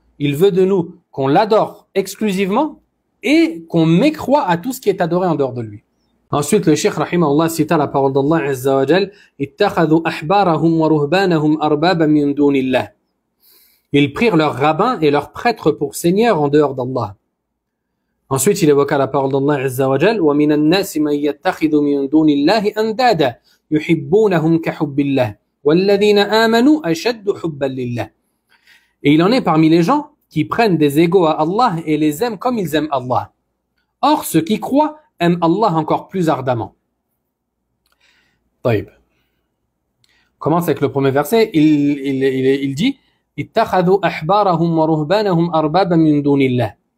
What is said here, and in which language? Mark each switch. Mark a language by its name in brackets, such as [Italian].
[French] Il veut de nous qu'on l'adore exclusivement et qu'on mécroie à tout ce qui est adoré en dehors de lui. Ensuite, le Cheikh rahimahullah cita la parole d'Allah Azza wa Jal, [Arabic] ittakhadhu ahbarahum wa ruhbanahum arbaba min dunillah. [French] Ils prirent leurs rabbins et leurs prêtres pour seigneurs en dehors d'Allah. Ensuite, il évoqua la parole d'Allah Azza wa Jal, [Arabic] وَمِنَ النَّاسِ مَنْ يَتَّخِذُ مِنْ دُونِ اللَّهِ أَنْدَادًا يُحِبُّونَهُمْ كَحُبِّ اللَّهِ وَالَّذِينَ آمَنُوا أَشَدُّ حُبًّا لِلَّهِ. [French] Et il en est parmi les gens qui prennent des égaux à Allah et les aiment comme ils aiment Allah. Or, ceux qui croient aiment Allah encore plus ardemment. [Arabic] طيب. [French] Commence avec le premier verset. Il dit [Arabic] ittakhadhu ahbarahum wa ruhbanahum arbaba min dunillah.